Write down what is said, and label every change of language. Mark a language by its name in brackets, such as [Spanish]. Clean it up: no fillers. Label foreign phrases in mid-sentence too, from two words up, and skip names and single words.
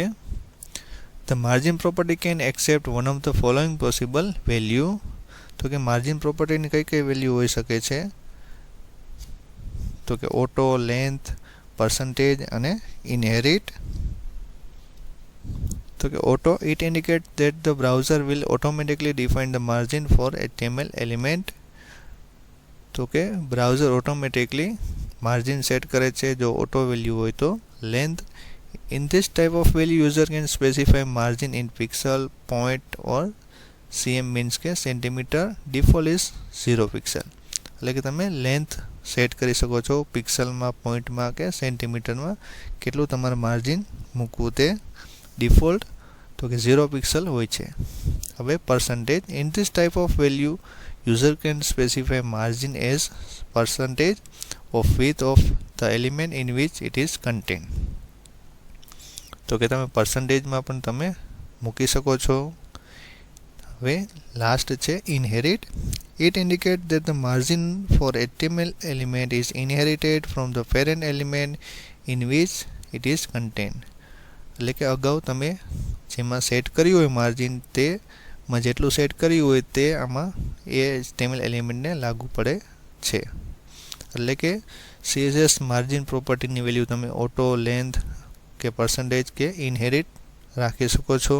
[English] The margin property can accept one of the following possible value. [Gujarati] તો કે [English] margin propertyની [Gujarati] કઈ વેલ્યુ હોઈ શકે છે? તો કે ઓટો, લેન્થ, પર્સન્ટેજ અને ઇનહેરિટ. તો કે [English] auto, it indicates that the browser will automatically define the margin for HTML element. [Gujarati] તો કે [English] browser automatically margin set [Gujarati] કરે છે જો [English] auto value [Gujarati] હોય તો. લેન્થ, [English] in this type of value user can specify margin in pixel, point or cm means કે સેન્ટીમીટર. default is 0 pixel. [Gujarati] એટલે કે તમે લેન્થ સેટ કરી શકો છો પિક્સલમાં, પોઈન્ટમાં કે સેન્ટીમીટરમાં કેટલું તમારે માર્જિન મૂકવું તે. ડિફોલ્ટ તો કે 0 પિક્સલ હોય છે. [English] હવે percentage, in this type of value user can specify margin as percentage of with of the element in which it is contain. [Gujarati] તો કે તમે પર્સન્ટેજમાં પણ તમે મૂકી શકો છો. હવે લાસ્ટ છે ઇનહેરિટ. [English] It indicates that the margin for HTML element is inherited from the parent element in which it is contained. [Gujarati] એટલે કે અગાઉ તમે જેમાં સેટ કર્યું હોય માર્જિન તેમાં જેટલું સેટ કર્યું હોય તે આમાં એ HTML એલિમેન્ટને લાગુ પડે છે. એટલે કે CSS [English] margin propertyની [Gujarati] વેલ્યુ તમે ઓટો, લેન્થ કે પર્સન્ટેજ કે ઇનહેરિટ રાખી શકો છો.